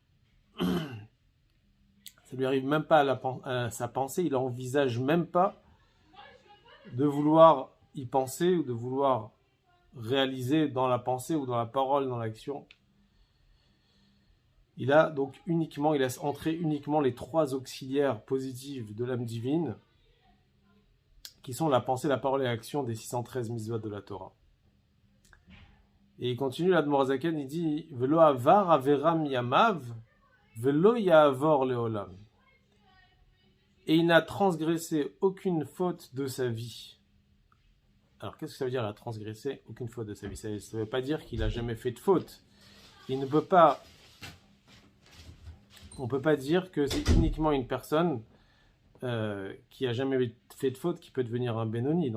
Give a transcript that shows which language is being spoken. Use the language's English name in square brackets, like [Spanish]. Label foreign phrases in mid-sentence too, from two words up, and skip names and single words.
[French] Ça lui arrive même pas à sa pensée, il n'envisage même pas de vouloir y penser ou de vouloir réaliser dans la pensée ou dans la parole, dans l'action. Il laisse entrer uniquement les 3 auxiliaires positifs de l'âme divine, qui sont la pensée, la parole et l'action des 613 mitzvot de la Torah. Et il continue, l'Admor Zaken, il dit [Hebrew] ולא עבר עבירה מימיו ולא יעבור לעולם. [French] Et il n'a transgressé aucune faute de sa vie. Alors, qu'est-ce que ça veut dire, il a transgressé aucune faute de sa vie? Ça ne veut pas dire qu'il n'a jamais fait de faute. On ne peut pas dire que c'est uniquement une personne qui n'a jamais fait de faute qui peut devenir un Benoni.